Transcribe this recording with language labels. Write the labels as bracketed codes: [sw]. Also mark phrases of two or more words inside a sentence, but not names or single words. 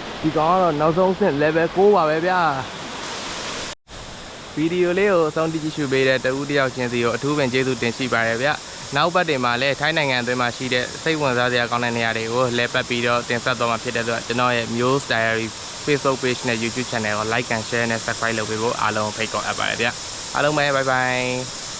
[my] ကောင်ကတော့နောက်ဆုံးဆင့် level 6ပါပဲဗျာဗီဒီယိုလေးကိုအဆုံးထိကြည့်ရှုပေးတဲ့တဦးတယောက်ချင်းစီကိုအထူးပင်ကျေးဇူးတင်ရှိပါတယ်ဗျနောက်ပတ်တွေမှာလည်းထိုင်းနိုင်ငံအတွင်းမှာရှိတဲ့စိတ်ဝင်စားစရာကောင်းတဲ့နေရာတွေကိုလဲပတ်ပြီးတော့တင်ဆက်သွားမှာဖြစ်တဲ့အတွက်ကျွန်တော်ရဲ့ Muse Diary Facebook page နဲ့ YouTube channel ကို [en] like and share [my] နဲ့ subscribe လုပ်ပေးဖို့အားလုံးဖိတ်ခေါ်အပ်ပါတယ်ဗျအားလုံးပဲ [en] bye bye